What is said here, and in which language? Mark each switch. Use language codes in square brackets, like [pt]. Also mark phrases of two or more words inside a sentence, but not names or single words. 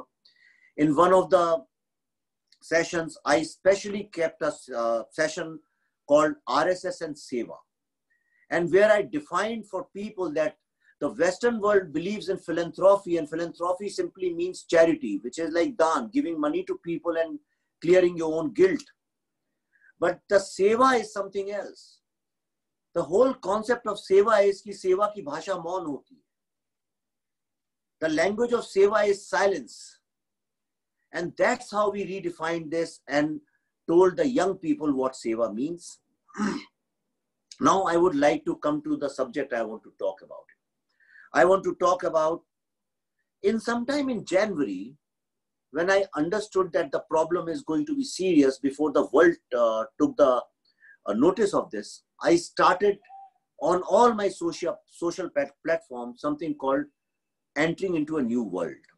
[en] In one of the sessions, I specially kept a session called RSS and Seva, and where I defined for people that the Western world believes in philanthropy, and philanthropy simply means charity, which is like daan, giving money to people and clearing your own guilt. But the Seva is something else. The whole concept of Seva is [hi] कि सेवा की भाषा मौन होती है. [en] The language of Seva is silence. And that's how we redefined this and told the young people what Seva means. Now I would like to come to the subject I want to talk about. I want to talk about, sometime in January, when I understood that the problem is going to be serious before the world took the notice of this, I started on all my social platforms something called entering into a new world.